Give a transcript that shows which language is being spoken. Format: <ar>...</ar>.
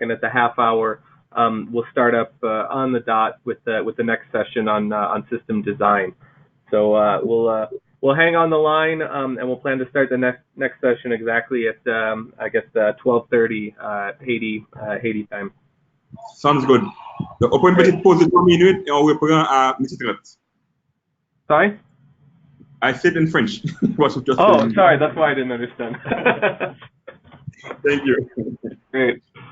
<en>And at the half hour, we'll start up on the dot with the next session on system design. So we'll hang on the line, and we'll plan to start the next session exactly at I guess 12:30 Haiti time. Sounds good.</en> <fr>Donc, on prend une petite pause de 3 minutes et on reprend à 12h30.</fr> <en>Sorry? I said in French. Oh, sorry. That's why I didn't understand. Thank you. Great.</en>